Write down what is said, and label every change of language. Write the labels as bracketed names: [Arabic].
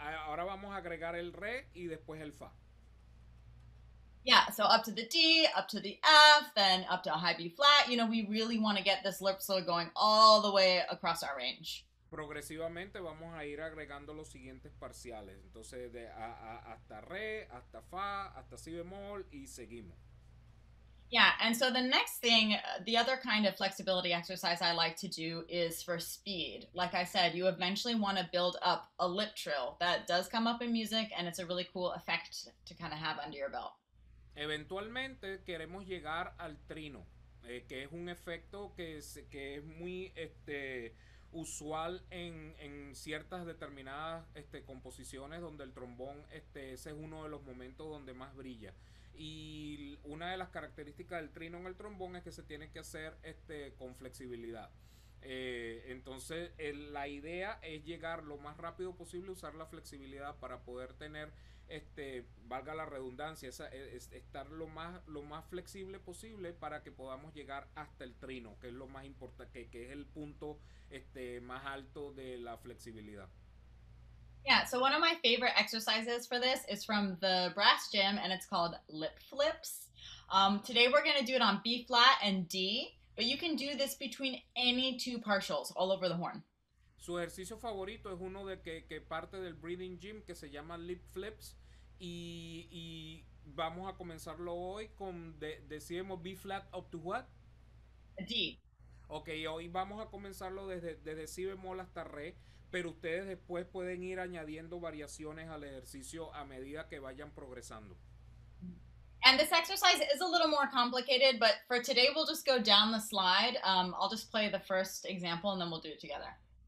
[Spanish] Ahora vamos a agregar el re y después el fa. [English] Yeah, so up to the D, up to the F, then up to a high B flat. You know, we really want to get this lip slur going all the way across our range. [Spanish] Progresivamente vamos a ir agregando los siguientes parciales. Entonces, hasta re, hasta fa, hasta si bemol y seguimos. [English] Yeah, and so the next thing, the other kind of flexibility exercise I like to do is for speed. Like I said, you eventually want to build up a lip trill. That does come up in music, and it's a really cool effect to kind of have under your belt. [Spanish] Eventualmente queremos llegar al trino, que es un efecto que es muy usual en ciertas determinadas composiciones donde el trombón, ese es uno de los momentos donde más brilla. Y una de las características del trino en el trombón es que se tiene que hacer con flexibilidad. Entonces la idea es llegar lo más rápido posible, usar la flexibilidad para poder tener valga la redundancia, estar lo más flexible posible para que podamos llegar hasta el trino, que es lo más importante, que es el punto más alto de la flexibilidad. [English] Yeah, so one of my favorite exercises for this is from the brass gym, and it's called lip flips. Today we're going to do it on B flat and D, but you can do this between any 2 partials all over the horn. [Spanish] Su ejercicio favorito es uno de que parte del breathing gym que se llama lip flips y vamos a comenzarlo hoy con decimos [English] B flat up to what? D. [Spanish] Ok, hoy vamos a comenzarlo desde si bemol hasta re, pero ustedes después pueden ir añadiendo variaciones al ejercicio a medida que vayan progresando. [English] And this exercise is a little more complicated, but for today we'll just go down the slide. I'll just play the first example and then we'll do it together.